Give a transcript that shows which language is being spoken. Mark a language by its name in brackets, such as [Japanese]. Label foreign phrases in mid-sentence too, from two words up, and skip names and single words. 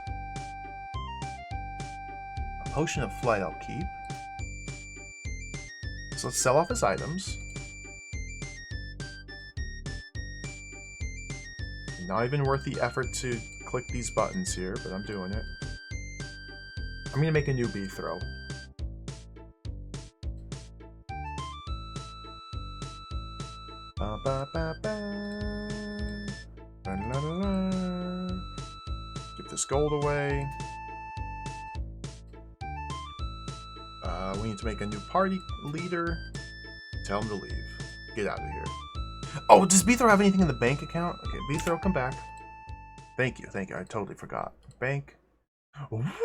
[English] A potion of flight I'll keep. So let's sell off his items. Not even worth the effort to click these buttons here, but I'm doing it. I'm going to make a new Beethro. Ba ba ba ba. La la la la. Give this gold away. We need to make a new party leader. Tell him to leave. Get out of here. Oh, does Beethro have anything in the bank account? Okay, Beethro, come back. Thank you, thank you. I totally forgot. Bank. Ooh.